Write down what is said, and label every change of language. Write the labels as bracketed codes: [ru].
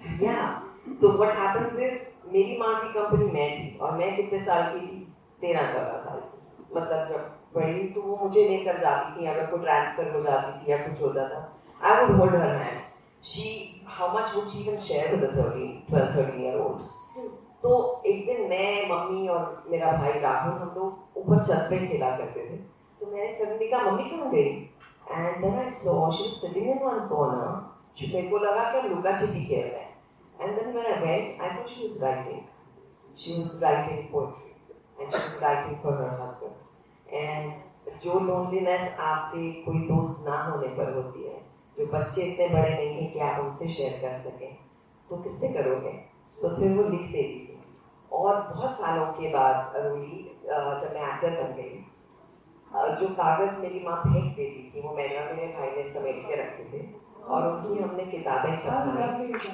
[hi] या तो [en] what happens is, [hi] मेरी माँ की कंपनी मैं थी और मैं कितने साल की थी, 13-14 साल की. मतलब जब बड़ी तो वो मुझे लेकर जाती थी, अगर कोई ट्रांसफर हो जाती थी या कुछ होता था, [en] I would hold her hand. How much would she even share with the 12-13-year-olds? [hi] तो एक दिन मैं, मम्मी और मेरा भाई राहुल, हम लोग ऊपर छत पे खेला करते थे. तो मैंने सडनली कहा मम्मी कहाँ गई? [en] And then I saw she was sitting in one corner. [hi] मेरे को लगा कि हम लुका छिपी खेल रहे हैं. [en] And then when I went, I saw she was writing. She was writing poetry, and she was writing for her husband. [hi] And जो loneliness आपके कोई दोस्त ना होने पर होती है, जो बच्चे इतने बड़े नहीं हैं कि आप उनसे शेयर कर सकें, तो किससे करोगे? तो फिर वो लिख देती थी. और बहुत सालों के बाद अरुली, जब मैं एक्टर बन गई, जो कागज मेरी माँ फेंक देती थी वो मैंने और मेरे भाई ने समेट के रखे थे और उनकी हमने किताबें छपवाई.